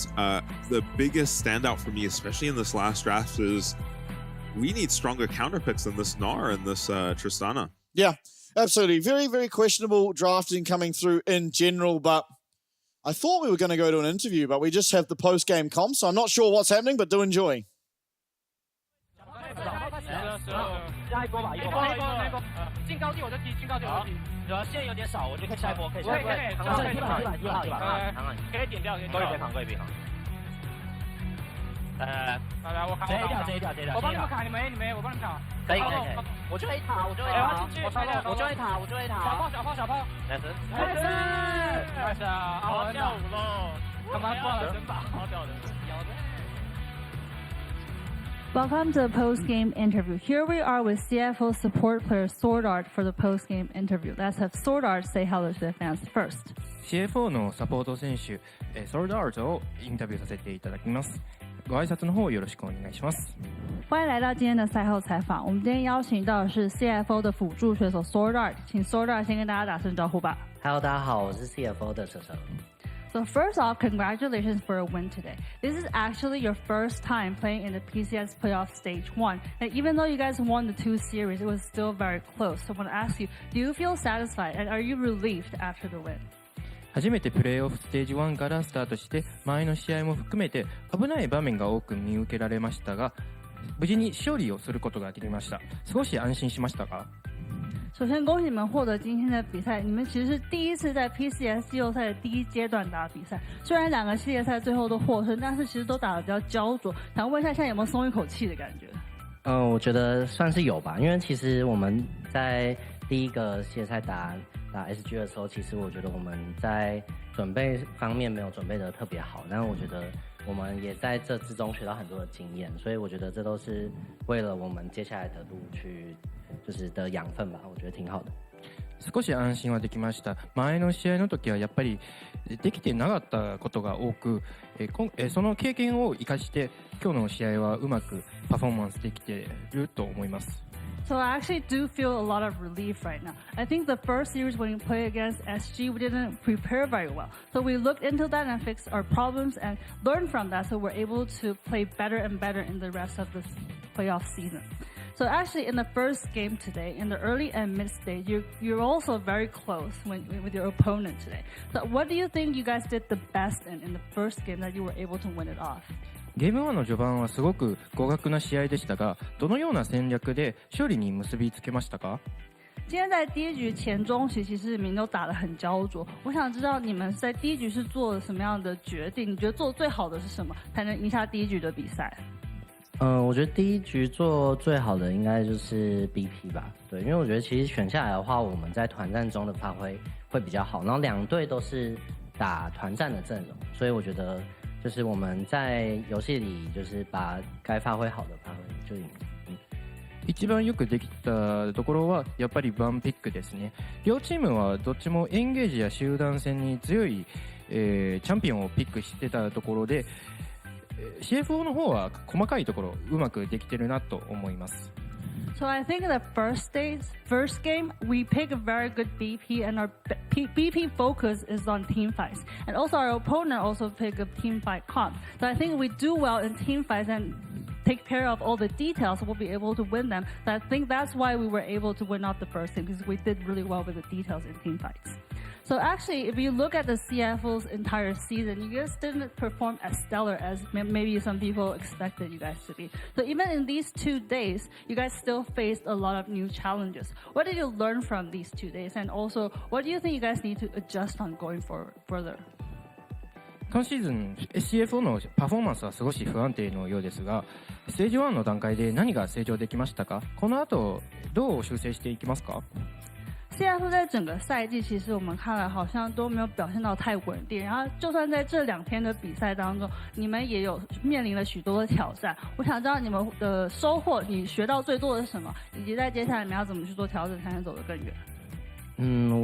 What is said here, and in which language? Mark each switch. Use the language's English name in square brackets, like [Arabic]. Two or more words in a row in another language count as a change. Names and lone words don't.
[English] The biggest standout for me, especially in this last draft, is we need stronger counter picks than this Gnar and this Tristana. Yeah, absolutely. Very, very questionable drafting coming through in general, but I thought we were going to go to an interview, but we just have the post-game comp, so I'm not sure what's happening, but do enjoy. [Chinese] 下一波吧，一波，进高地我就踢，进高地我就踢。主要现在有点少，我就可以下一波，可以。可以，可以点掉，可以别扛，可以别扛。大家我扛，接一条，我帮你们扛，你们我帮你们扛。可以，我就 A 塔，我就 A 塔，小炮，来神，好跳舞喽，干嘛挂了真把，好屌的。 [English] Welcome to the post-game interview. Here we are with CFO support player Sword Art for the post-game interview. Let's have Sword Art say hello to the fans first. [Japanese] CFO のサポート選手、Sword Art をインタビューさせていただきます。ご挨拶の方よろしくお願いします。 [Chinese] 欢迎来到今天的赛后采访。我们今天邀请到的是 CFO 的辅助选手 Sword Art， 请 Sword Art 先跟大家打声招呼吧。 Hello， 大家好，我是 CFO 的车车。 [English] So first off, congratulations for a win today. This is actually your first time playing in the PCS playoff stage 1. And even though you guys won the 2 series, it was still very close. So I want to ask you, do you feel satisfied and are you relieved after the win? [Japanese] 初めてプレーオフステージ1からスタートして、前の試合も含めて危ない場面が多く見受けられましたが、無事に勝利をすることができました。少し安心しましたか？ [Chinese] 首先恭喜你们获得今天的比赛，你们其实是第一次在 PCS 季后赛的第一阶段打比赛。虽然2个系列赛最后都获胜，但是其实都打得比较焦灼。想问一下，现在有没有松一口气的感觉？我觉得算是有吧，因为其实我们在第一个系列赛打 SG 的时候，其实我觉得我们在准备方面没有准备得特别好，但是我觉得我们也在这之中学到很多的经验，所以我觉得这都是为了我们接下来的路去就是的养分吧，我觉得挺好的。少し安心はできました。前の試合の時はやっぱりできてなかったことが多く、その経験を生かして今日の試合はうまくパフォーマンスできていると思います。 [English] So I actually do feel a lot of relief right now. I think the first series when we played against SG, we didn't prepare very well. So we looked into that and fixed our problems and learned from that so we're able to play better and better in the rest of the playoff season. So actually in the first game today, in the early and mid stage, you're also very close with your opponent today. So what do you think you guys did the best in the first game that you were able to win it off? [Japanese] ゲーム1の序盤はすごく互角な試合でしたが、どのような戦略で勝利に結びつけましたか？ [Chinese] 今天在第一局前中期，其实你们都打得很焦灼。我想知道你们在第一局是做了什么样的决定？你觉得做最好的是什么，才能赢下第一局的比赛？我觉得第一局做最好的应该就是 BP 吧，对，因为我觉得其实选下来的话，我们在团战中的发挥会比较好，然后2队都是打团战的阵容，所以我觉得就是我们在游戏里就是把该发挥好的发挥就赢。 [Japanese] 一番よくできたところはやっぱりワンピックですね。両チームはどっちもエンゲージや集団戦に強い、チャンピオンをピックしてたところで、CFO の方は細かいところうまくできてるなと思います。 [English] So I think in the first game, we pick a very good BP, and our BP focus is on team fights. And also our opponent also pick a team fight comp. So I think we do well in team fights and take care of all the details, we'll be able to win them. So I think that's why we were able to win off the first game, because we did really well with the details in team fights. So actually, if you look at the CFO's entire season, you guys didn't perform as stellar as maybe some people expected you guys to be. So even in these 2 days, you guys still faced a lot of new challenges. What did you learn from these 2 days? And also, what do you think you guys need to adjust on going further? [Japanese] 今シーズン CFO のパフォーマンスは少し不安定のようですが、ステージ1の段階で何が成長できましたか？この後どう修正していきますか [Chinese] ？CFO 在整个赛季，其实我们看来好像都没有表现到太稳定。然后，就算在这2天的比赛当中，你们也有面临了许多的挑战。我想知道你们的收获，你学到最多的是什么，以及在接下来你们要怎么去做调整，才能走得更远？